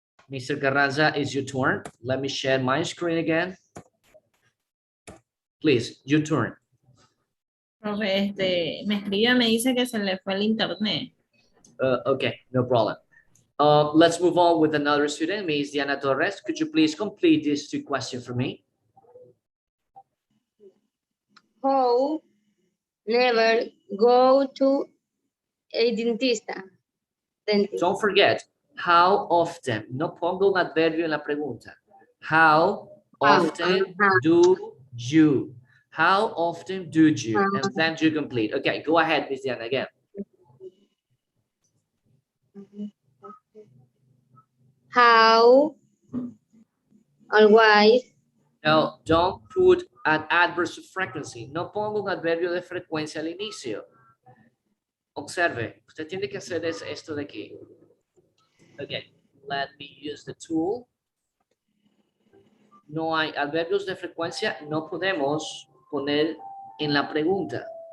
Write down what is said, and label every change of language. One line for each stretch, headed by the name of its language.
English: Mr. Carranza, it's your turn. Let me share my screen again. Please, your turn.
Spanish: Profe, me escribe, me dice que se le fue el internet.
English: Okay, no problem. Let's move on with another student, Ms. Diana Torres. Could you please complete these two questions for me? How never go to a dentista. Don't forget, how often.
Spanish: No pongo un adverbio en la pregunta.
English: How often do you? How often do you? And then you complete. Okay, go ahead, Ms. Diana, again. How always. No, don't put an adverb of frequency.
Spanish: No pongo un adverbio de frecuencia al inicio. Observe, usted tiene que hacer esto de aquí.
English: Okay, let me use the tool.
Spanish: No hay adverbios de frecuencia, no podemos poner en la pregunta.